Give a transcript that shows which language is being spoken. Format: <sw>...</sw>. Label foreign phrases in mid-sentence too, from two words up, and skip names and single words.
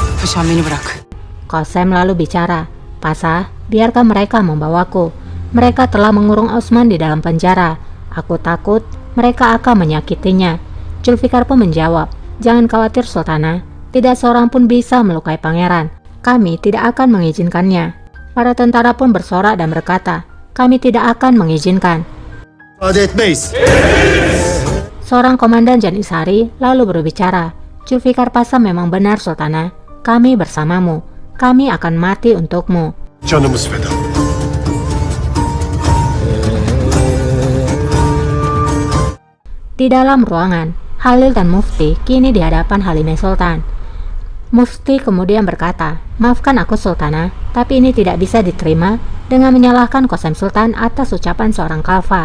<tr>Sen beni bırak.</tr> <id>Qasem lalu bicara, "Pasah, biarkan mereka membawaku. Mereka telah mengurung Osman di dalam penjara. Aku takut mereka akan menyakitinya." Zulfikar pun menjawab, "Jangan khawatir Sultana, tidak seorang pun bisa melukai pangeran. Kami tidak akan mengizinkannya." Para tentara pun bersorak dan berkata, "Kami tidak akan mengizinkan."</id> <tr>Müsaade etmeyiz.</tr> <id>Seorang komandan Janisari lalu berbicara, "Zulfikar Pasha memang benar Sultana. Kami bersamamu. Kami akan mati untukmu."</id> <tr>Canımız feda.</tr> <id>Di dalam ruangan, Halil dan Mufti kini di hadapan Halimah Sultan. Mufti kemudian berkata, "Maafkan aku Sultana, tapi ini tidak bisa diterima dengan menyalahkan Qasem Sultan atas ucapan seorang khalifah.</id>